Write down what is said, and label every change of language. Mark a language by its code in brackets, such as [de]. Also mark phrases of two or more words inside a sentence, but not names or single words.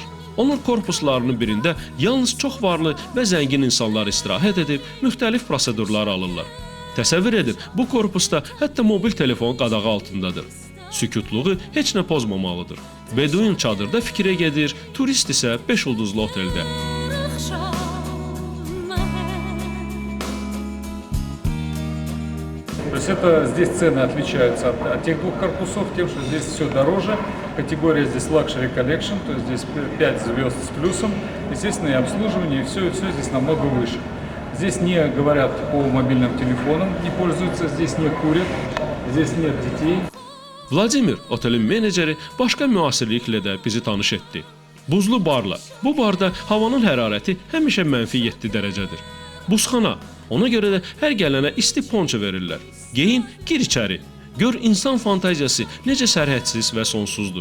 [az] Onun korpuslarının birində yalnız çox varlı və zəngin insanlar istirahət edib müxtəlif prosedurlar alırlar. Təsəvvür edin, bu korpusda hətta mobil telefon qadağı altındadır. Sükutluğu heç nə pozmamalıdır. Beduin çadırda fikrə gedir, turist isə 5 ulduzlu oteldə. [ru] עכשיו То есть это здесь цены отличаются от тех двух корпусов тем, что здесь все дороже. Категория здесь Luxury Collection, то есть здесь 5 звезд с плюсом. Естественно, и обслуживание, и все здесь намного выше. Здесь не говорят по мобильным телефонам, не пользуются, здесь не курят, здесь нет детей. [az] Vladimir, otelin meneceri, başqa müasirliklə də bizi tanış etdi. Buzlu barla. Bu barda havanın hərarəti həmişə -7 dərəcədir. Buzxana. Ona görə də hər gələnə isti ponço verirlər. Geyin, gir içəri. Gör insan fantaziyası necə sərhədsiz və sonsuzdur.